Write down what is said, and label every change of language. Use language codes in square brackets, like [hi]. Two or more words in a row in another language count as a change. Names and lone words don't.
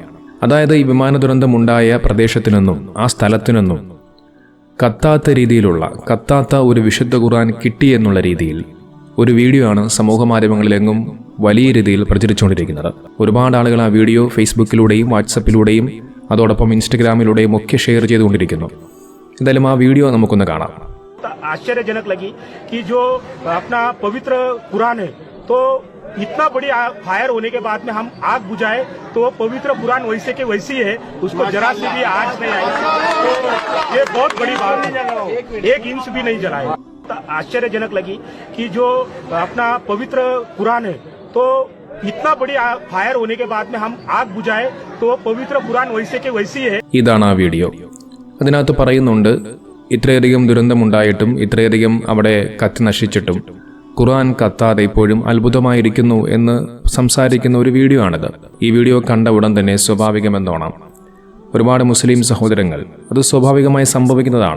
[ml] അതായത് ഈ വിമാന ദുരന്തം ഉണ്ടായ പ്രദേശത്തു നിന്നും ആ സ്ഥലത്തു നിന്നും കത്താത്ത ഒരു വിശുദ്ധ ഖുർആൻ കിട്ടി എന്നുള്ള രീതിയിൽ ഒരു വീഡിയോ ആണ് സമൂഹ മാധ്യമങ്ങളിലെങ്ങും വലിയ രീതിയിൽ പ്രചരിച്ചുകൊണ്ടിരിക്കുന്നത്. ഒരുപാട് ആളുകൾ ആ വീഡിയോ ഫേസ്ബുക്കിലൂടെയും വാട്സപ്പിലൂടെയും അതോടൊപ്പം ഇൻസ്റ്റഗ്രാമിലൂടെയും ഒക്കെ ഷെയർ ചെയ്തുകൊണ്ടിരിക്കുന്നു. എന്തായാലും ആ വീഡിയോ നമുക്കൊന്ന് കാണാം. [hi] आश्चर्यजनक लगी कि जो अपना पवित्र कुरान है तो इतना बड़ी फायर होने के बाद में हम आग बुझाए तो पवित्र कुरान वैसे के वैसी है, उसको जरा सी भी आग नहीं आई. तो ये बहुत बड़ी बात है, एक इंच भी नहीं जलाए. आश्चर्यजनक लगी कि जो अपना पवित्र कुरान है तो इतना बड़ी फायर होने के बाद में हम आग बुझाए तो पवित्र कुरान वैसे के वैसी है. [ml] ഇതാണ് ആ വീഡിയോ. അതിനകത്ത് പറയുന്നുണ്ട്, ഇത്രയധികം ദുരന്തമുണ്ടായിട്ടും ഇത്രയധികം അവിടെ കത്തി നശിച്ചിട്ടും ഖുർആൻ കത്താതെ ഇപ്പോഴും അത്ഭുതമായിരിക്കുന്നു എന്ന് സംസാരിക്കുന്ന ഒരു വീഡിയോ ആണിത്. ഈ വീഡിയോ കണ്ട ഉടൻ തന്നെ സ്വാഭാവികമെന്നോണം ഒരുപാട് മുസ്ലിം സഹോദരങ്ങൾ അത് സ്വാഭാവികമായി സംഭവിക്കുന്നതാണ്.